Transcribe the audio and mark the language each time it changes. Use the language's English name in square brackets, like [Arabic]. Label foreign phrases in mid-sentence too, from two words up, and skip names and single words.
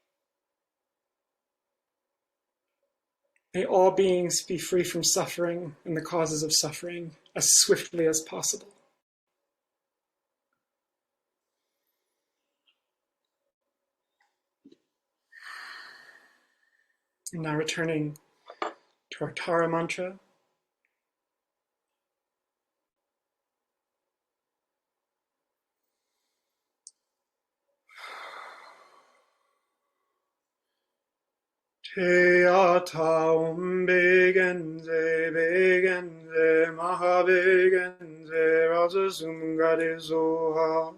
[English] May all beings be free from suffering and the causes of suffering as swiftly as possible. And now returning to our Tara mantra. [Sanskrit] Te ata begenze begenze maha begenze raja sumgare zoha.